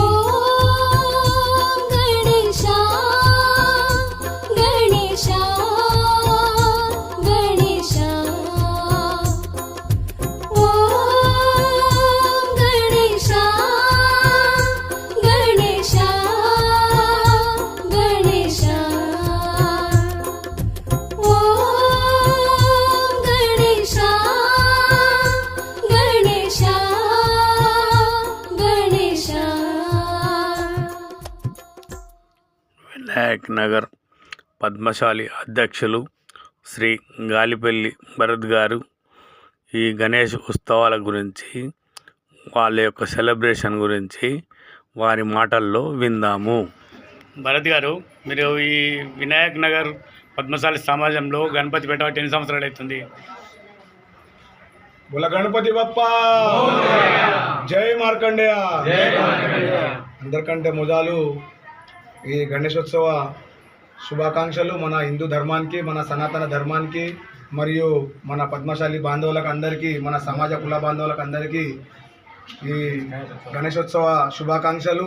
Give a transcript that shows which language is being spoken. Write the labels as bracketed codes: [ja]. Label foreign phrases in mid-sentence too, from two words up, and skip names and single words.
[hi] ओम गणेशा गणेशा गणेशा ओम गणेशा गणेशा गणेशा ओम गणेशा गणेशा गणेशा [te] వినాయక్ నగర్ పద్మశాలి అధ్యక్షులు శ్రీ గాలిపల్లి భరత్ గారు ఈ గణేష్ ఉత్సవాల గురించి వాళ్ళ యొక్క సెలబ్రేషన్ గురించి వారి మాటల్లో విందాము. భరత్ గారు, మీరు ఈ వినాయక్ నగర్ పద్మశాలి సమాజంలో గణపతి పెట్టబట్టి ఎన్ని సంవత్సరాలు అవుతుంది? [mr] बोला गणपति बप्पा जय [te] మార్కండేయ అందరికంటే మొదలు ఈ గణేశోత్సవ శుభాకాంక్షలు మన హిందూ ధర్మానికి, మన సనాతన ధర్మానికి మరియు మన పద్మశాలి బాంధవులకు అందరికీ, మన సమాజ కుల బాంధవులకు అందరికీ ఈ గణేశోత్సవ శుభాకాంక్షలు.